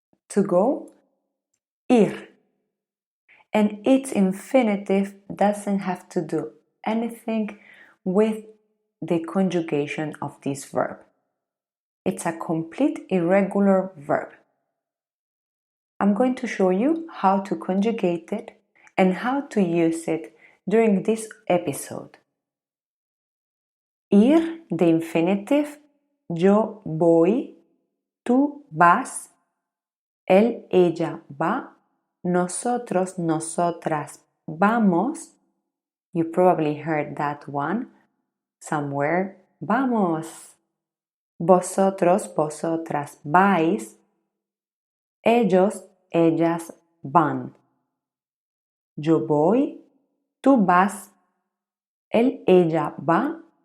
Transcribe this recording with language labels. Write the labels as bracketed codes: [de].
[en] To go, ir. And its infinitive doesn't have to do anything with the conjugation of this verb. It's a complete irregular verb. I'm going to show you how to conjugate it and how to use it during this episode. [es] Ir, [en] the infinitive, [es] yo voy, tú vas, él, ella va, nosotros, nosotras vamos. [en] You probably heard that one somewhere. [es] Vamos. Vosotros, vosotras vais. Ellos, ellas van. Yo voy, tú vas, él, ella va.